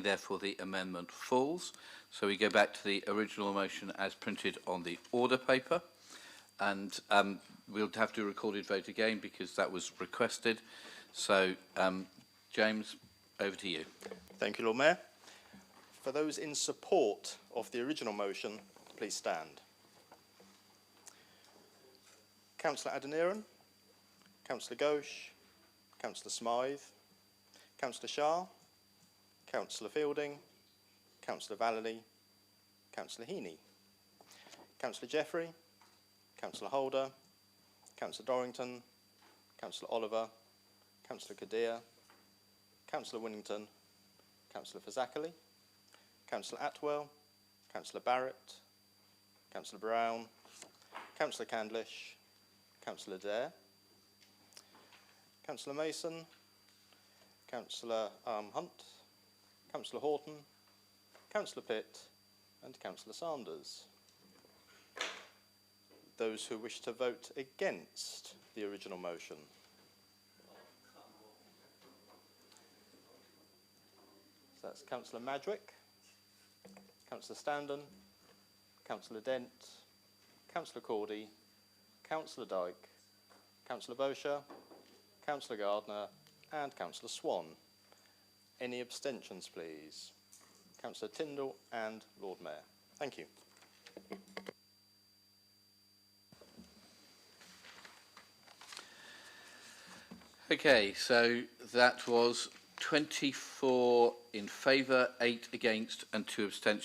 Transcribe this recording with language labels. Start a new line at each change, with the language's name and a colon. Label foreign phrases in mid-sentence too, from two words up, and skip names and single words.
English: Therefore, the amendment falls. So we go back to the original motion as printed on the order paper. And we'll have to do a recorded vote again because that was requested. So, James, over to you. Thank you, Lord Mayor. For those in support of the original motion, please stand. Councillor Adeniran, Councillor Ghosh, Councillor Smythe, Councillor Shah, Councillor Fielding, Councillor Vallely, Councillor Heaney, Councillor Jeffrey, Councillor Holder, Councillor Dorrington, Councillor Oliver, Councillor Kadir, Councillor Winnington, Councillor Fazakerley, Councillor Atwell, Councillor Barrett, Councillor Brown, Councillor Candlish, Councillor Adair, Councillor Mason, Councillor Hunt, Councillor Horton, Councillor Pitt and Councillor Sanders. Those who wish to vote against the original motion. So that's Councillor Madgwick, Councillor Standen, Councillor Dent, Councillor Cordy, Councillor Dyke, Councillor Bosher, Councillor Gardner and Councillor Swan. Any abstentions, please? Councillor Tyndall and Lord Mayor. Thank you. Okay, so that was 24 in favour, 8 against and 2 abstentions.